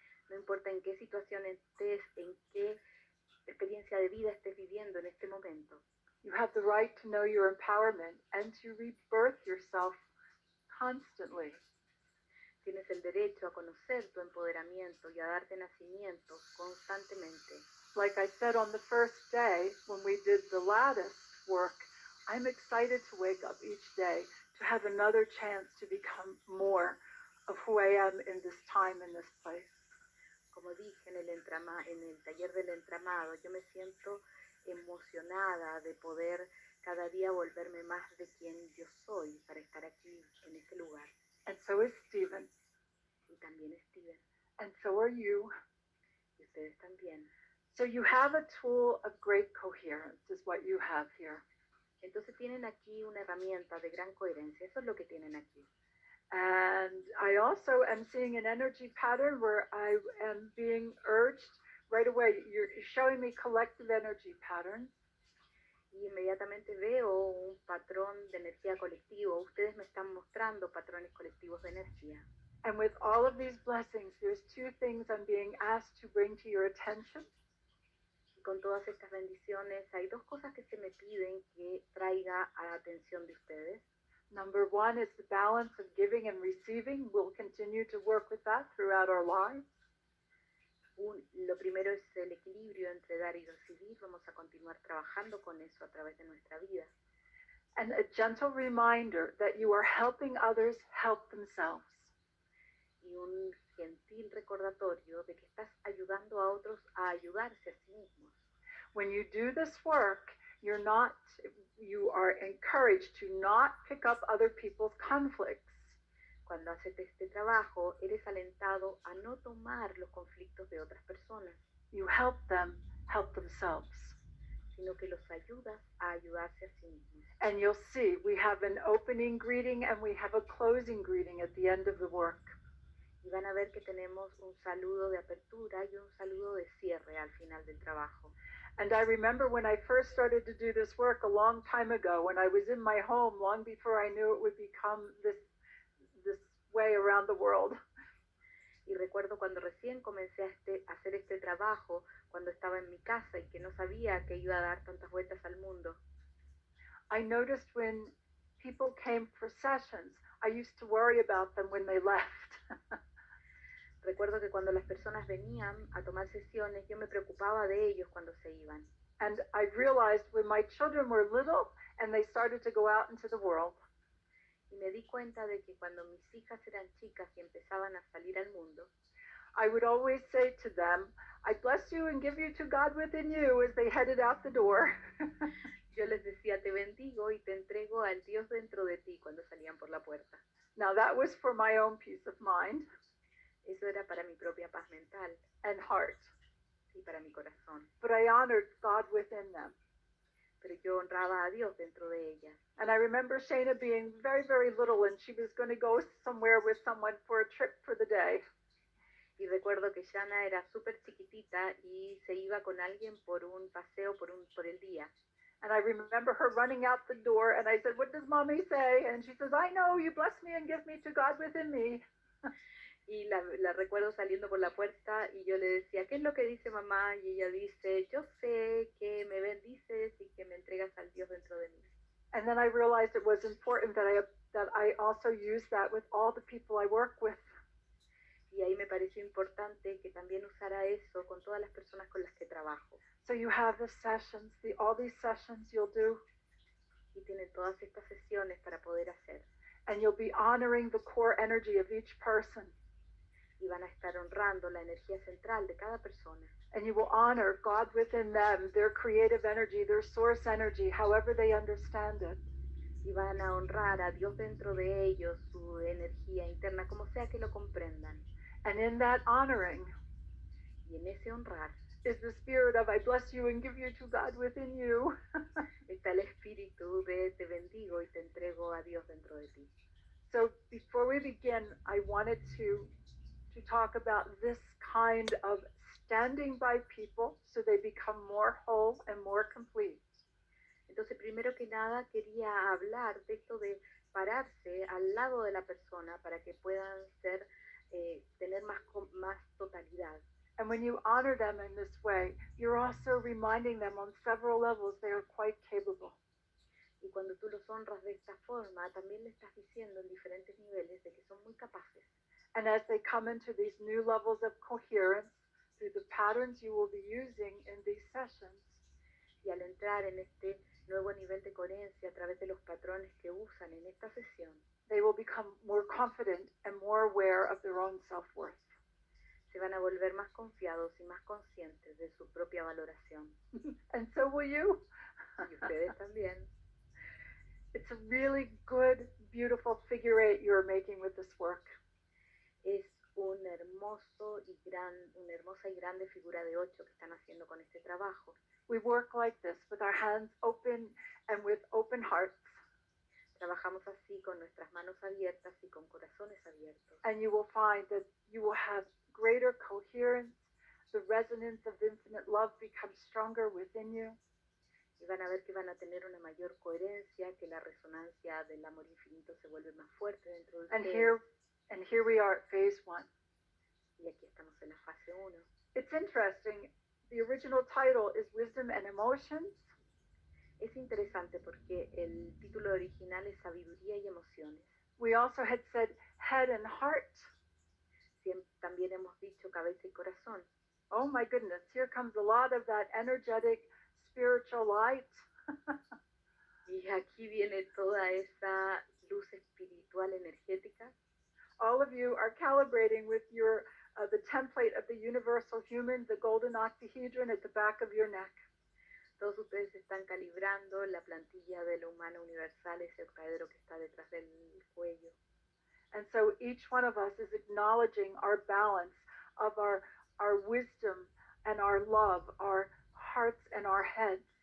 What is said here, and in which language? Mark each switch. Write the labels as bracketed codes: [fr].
[es] no importa en qué situación estés, en qué experiencia de vida estés viviendo en este momento, [en] you have the right to know your empowerment and to rebirth yourself constantly. [es] Tienes el derecho a conocer tu empoderamiento y a darte nacimiento constantemente. [en] Like I said on the first day when we did the lattice work, I'm excited to wake up each day to have another chance to become more of who I am in this time, in this place. [es] Como dije en el taller del entramado, yo me siento emocionada de poder cada día volverme más de quien yo soy para estar aquí en este lugar. [en] And so is Stephen. [es] Y también Steven. [en] And so are you. [es] Y ustedes también. [en] So you have a tool of great coherence, is what you have here. [es] Entonces tienen aquí una herramienta de gran coherencia. Eso es lo que tienen aquí. [en] And I also am seeing an energy pattern where I am being urged right away. You're showing me collective energy patterns. [es] Y inmediatamente veo un patrón de energía colectivo. Ustedes me están mostrando patrones colectivos de energía. [en] And with all of these blessings, there's two things I'm being asked to bring to your attention. [es] Y con todas estas bendiciones, hay dos cosas que se me piden que traiga a la atención de ustedes. [en] Number one is the balance of giving and receiving. We'll continue to work with that throughout our lives. [es] Lo primero es el equilibrio entre dar y recibir. Vamos a continuar trabajando con eso a través de nuestra vida. [en] And a gentle reminder that you are helping others help themselves. [es] Y un gentil recordatorio de que estás ayudando a otros a ayudarse a sí mismos. [en] When you do this work, you are encouraged to not pick up other people's conflicts. [es] Cuando haces este trabajo, eres alentado a no tomar los conflictos de otras personas. [en] You help them help themselves. [es] Sino que los ayudas a ayudarse a sí mismos. [en] And you'll see, we have an opening greeting and we have a closing greeting at the end of the work. [es] Y van a ver que tenemos un saludo de apertura y un saludo de cierre al final del trabajo. [en] And I remember when I first started to do this work a long time ago, when I was in my home, long before I knew it would become this way around the world. [es] Y recuerdo cuando recién comencé a hacer este trabajo, cuando estaba en mi casa y que no sabía que iba a dar tantas vueltas al mundo. [en] I noticed when people came for sessions, I used to worry about them when they left. [es] Recuerdo que cuando las personas venían a tomar sesiones, yo me preocupaba de ellos cuando se iban. [en] And I realized when my children were little and they started to go out into the world, [es] y me di cuenta de que cuando mis hijas eran chicas y empezaban a salir al mundo, [en] I would always say to them, I bless you and give you to God within you as they headed out the door. [es] Yo les decía, te bendigo y te entrego al Dios dentro de ti cuando salían por la puerta. [en] Now that was for my own peace of mind. [es] Eso era para mi propia paz mental. [en] And heart. [es] Y para mi corazón. [en] But I honored God within them. [es] Pero yo honraba a Dios dentro de ellas. [en] And I remember Shayna being very, very little and she was going to go somewhere with someone for a trip for the day. [es] Y recuerdo que Shana era súper chiquitita y se iba con alguien por un paseo por el día. [en] And I remember her running out the door and I said, what does mommy say? And she says, I know, you bless me and give me to God within me. [es] Y la recuerdo saliendo por la puerta y yo le decía, ¿qué es lo que dice mamá? Y ella dice, yo sé que me bendices y que me entregas al Dios dentro de mí. [en] And then I realized it was important that I also use that with all the people I work with. [es] Y ahí me pareció importante que también usara eso con todas las personas con las que trabajo. [en] So you have the sessions, all these sessions you'll do. [es] Y tienen todas estas sesiones para poder hacer. [en] And you'll be honoring the core energy of each person. [es] Y van a estar honrando la energía central de cada persona. [en] And you will honor God within them, their creative energy, their source energy, however they understand it. [es] Y van a honrar a Dios dentro de ellos, su energía interna, como sea que lo comprendan. [en] And in that honoring [es] y en ese honrar [en] is the spirit of I bless you and give you to God within you. [es] Está el espíritu de te bendigo y te entrego a Dios dentro de ti. [en] So before we begin, I wanted to talk about this kind of standing by people so they become more whole and more complete. [es] Entonces, primero que nada, quería hablar de esto de pararse al lado de la persona para que puedan ser, tener más totalidad. [en] And when you honor them in this way, you're also reminding them on several levels they are quite capable. [es] Y cuando tú los honras de esta forma, también le estás diciendo en diferentes niveles de que son muy capaces. [en] And as they come into these new levels of coherence through the patterns you will be using in these sessions, [es] y al entrar en este nuevo nivel de coherencia a través de los patrones que usan en esta sesión, [en] they will become more confident and more aware of their own self-worth. [es] Se van a volver más confiados y más conscientes de su propia valoración. [en] And so will you. [es] Y ustedes también. [en] It's a really good, beautiful figure eight you're making with this work. [es] Es una hermosa y grande figura de 8 que están haciendo con este trabajo. [en] We work like this, with our hands open and with open hearts. [es] Trabajamos así con nuestras manos abiertas y con corazones abiertos. [en] And you will find that you will have greater coherence. The resonance of infinite love becomes stronger within you. [es] Y van a ver que van a tener una mayor coherencia, que la resonancia del amor infinito se vuelve más fuerte dentro de ustedes. [en] And here we are at phase 1. [es] Y aquí estamos en la fase 1. [en] It's interesting. The original title is Wisdom and Emotions. [es] Es interesante porque el título original es Sabiduría y Emociones. [en] We also had said Head and Heart. [es] También hemos dicho cabeza y corazón. [en] Oh my goodness, here comes a lot of that energetic spiritual light. [es] Y aquí viene toda esa luz espiritual energética. [en] All of you are calibrating with your the template of the universal human, the golden octahedron at the back of your neck. [es] Todos ustedes están calibrando la plantilla de la humana universal, ese octaedro que está detrás del cuello. [en] And so each one of us is acknowledging our balance of our wisdom and our love, our hearts and our heads.